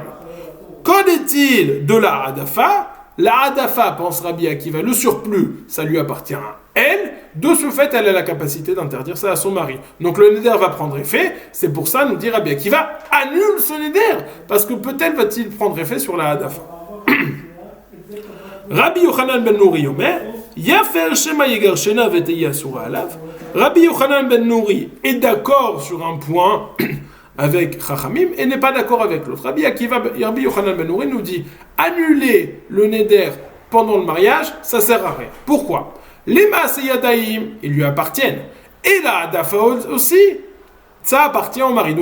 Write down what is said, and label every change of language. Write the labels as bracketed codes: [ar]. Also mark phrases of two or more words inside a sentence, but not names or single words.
[fr] Qu'en est-il de la Adafa? La Adafa, pense Rabbi Akiva, le surplus, ça lui appartient à elle. De ce fait, elle a la capacité d'interdire ça à son mari. Donc le neder va prendre effet. C'est pour ça, nous dit Rabbi Akiva, annule ce neder, parce que peut-être va-t-il prendre effet sur la Adafa. [he] רבי יוחנן בן נורי אומר, יפר שמא יגרשנה ותהא אסורה עליו. [fr] Rabbi Yochanan ben Nouri est d'accord sur un point avec Chachamim et n'est pas d'accord avec l'autre. Rabbi Yochanan ben Nouri nous dit annuler le neder pendant le mariage, ça sert à rien. Pourquoi? Les Maaseyadaim, ils lui appartiennent. Et la Adafa aussi, ça appartient au mari.